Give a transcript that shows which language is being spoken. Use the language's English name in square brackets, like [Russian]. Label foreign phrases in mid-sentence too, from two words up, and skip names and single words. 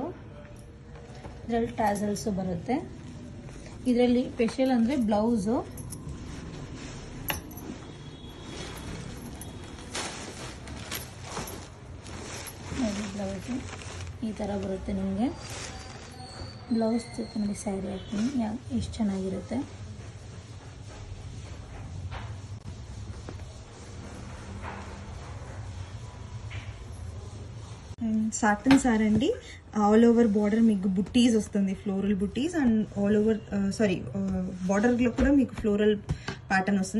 [Kannada] ಇದರಲ್ಲಿ ಟ್ಯಾಸಲ್ಸು ಬರುತ್ತೆ. ಇದರಲ್ಲಿ ಸ್ಪೆಷಲ್ ಅಂದರೆ ಬ್ಲೌಸು. ನೋಡಿ ಬ್ಲೌಸು ಈ ಥರ ಬರುತ್ತೆ ನಿಮಗೆ. ಬ್ಲೌಸ್ ಜೊತೆ ನೋಡಿ ಸ್ಯಾರಿ ಹಾಕ್ತೀನಿ, ಎಷ್ಟು ಚೆನ್ನಾಗಿರುತ್ತೆ. [English] satin saree [Telugu] అండి. [English] all over border [Telugu] మీకు బుట్టీస్ వస్తుంది, ఫ్లోరల్ బుట్టీస్. [English] and all over border [Telugu] కూడా మీకు [English] floral pattern [Telugu] వస్తుంది.